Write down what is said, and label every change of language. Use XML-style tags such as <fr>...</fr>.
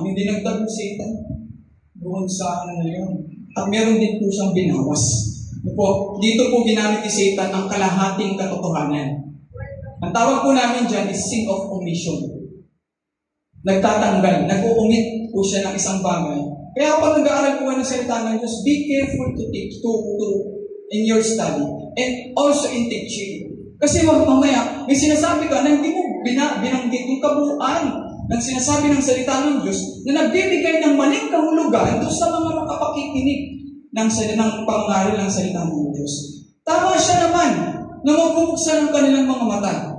<tl>Hindi nagdag ni Satan doon sa ano na yun. At meron din po siyang binawas. Dito po ginamit ni Satan ang kalahating katotohanan. Ang tawag po namin dyan is</tl> <en>sin of omission.</en> <tl>Nagtatanggal, nag-uungit po siya ng isang bagay. Kaya kapag nag-aaral po ng salita ng Diyos,</tl> <en>be careful to teach, to in your study, and also in teaching.</en> <tl>Kasi mamaya, may sinasabi ka na hindi mo binanggit yung kabuuan ng sinasabi ng salita ng Diyos na nagbibigay ng maling kahulugan doon sa mga makapakikinig ng pangaral ng salita ng Diyos. Tama siya naman na mabubuksan ang kanilang mga mata.</tl>